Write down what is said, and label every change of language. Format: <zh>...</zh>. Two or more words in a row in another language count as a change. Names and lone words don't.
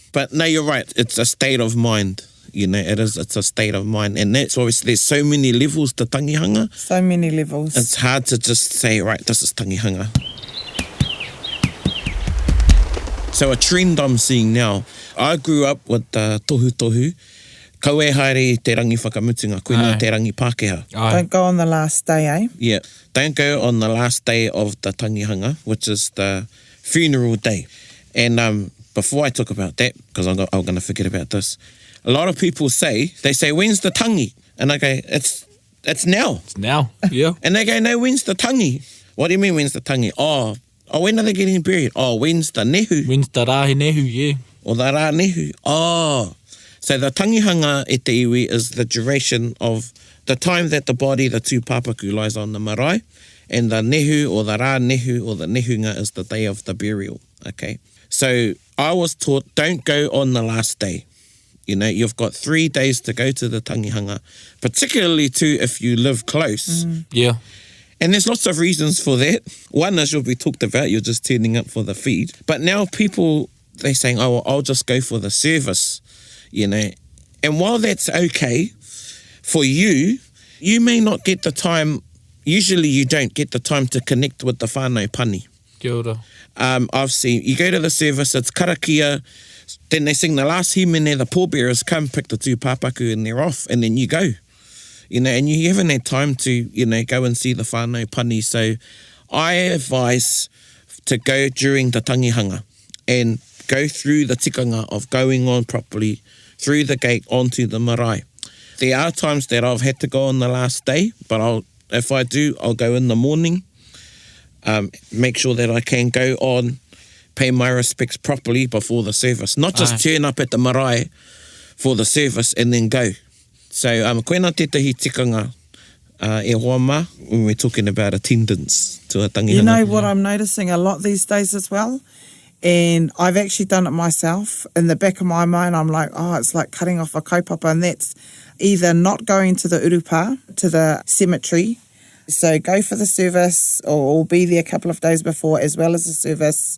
<en>But no, you're right. It's a state of mind. You know, it's a state of mind. And that's obviously, there's so many levels to Tangihanga. So many levels. It's hard to just say, right, this is Tangihanga. So a trend I'm seeing now, I grew up with tohu tohu.</en> <mi>Kau e haere te rangi whakamutunga, koe nā te rangi Pākehā.</mi> <en>Don't go on the last day, eh? Yeah, don't go on the last day of the Tangihanga, which is the funeral day. And before I talk about that, because I'm going to forget about this, a lot of people say, when's the tangi? And I go, it's now. It's now, yeah. And they go, no, when's the tangi? What do you mean, when's the tangi? Oh, when are they getting buried? Oh, when's the nehu? When's the</en> <mi>rahe nehu,</mi> <en>yeah. Or the</en> <mi>rā nehu.</mi> <en>Oh, So the tangihanga</en> <mi>e te iwi</mi> <en>is the duration of the time that the body, the tūpapaku, lies on the marae, and the nehu or the</en> <mi>rā nehu</mi> <en>or the nehunga is the day of the burial, okay? So I was taught, don't go on the last day. You know, you've got 3 days to go to the tangihanga, particularly too if you live close. Yeah. And there's lots of reasons for that. One, as you'll be talked about, you're just turning up for the feed. But now people, they're saying, oh, well, I'll just go for the service, you know. And while that's okay for you, you may not get the time, usually you don't get the time to connect with the</en> <mi>whānau pani. Kia ora.</mi> <en>I've seen, you go to the service, it's karakia, then they sing the last himene, the pallbearers come, pick the tūpapaku and they're off, and then you go. You know, and you haven't had time to, you know, go and see the</en> <mi>whānau pani.</mi> <en>So I advise to go during the tangihanga and go through the tikanga of going on properly through the gate onto the marae. There are times that I've had to go on the last day, but if I do, I'll go in the morning, make sure that I can go on, pay my respects properly before the service. Not just turn up at the marae for the service and then go. So,</en> <mi>koena tētahi tikanga e hoa mā</mi> <en>when we're talking about attendance to a tangihanga. You know what I'm noticing a lot these days as well? And I've actually done it myself. In the back of my mind, I'm like, oh, it's like cutting off a kaupapa, and that's either not going to the urupa, to the cemetery. So go for the service or be there a couple of days before as well as the service.</en>